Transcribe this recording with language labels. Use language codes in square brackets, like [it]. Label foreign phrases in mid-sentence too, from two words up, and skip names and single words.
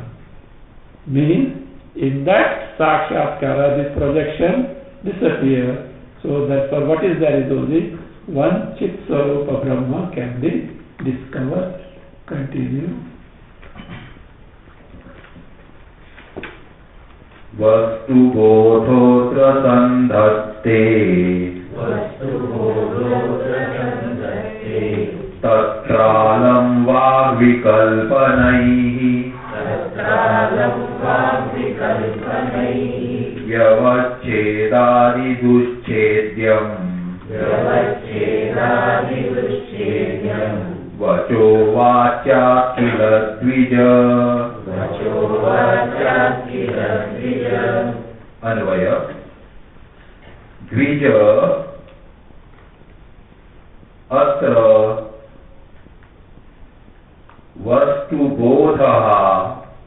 [en] Means in that Sakshatkara this projection disappears. So therefore what is there is only one [sa] चित् स्वरूप ब्रह्म [en] can be discovered. Continue. [sa] वस्तु बोधोऽत्र सन्धत्ते तत्रालं वाग्विकल्पनैः व्यवच्छेदादि दुश्छेद्यं वचो वाच किल द्विज. अन्वय द्विज अत्र वस्तु बोधः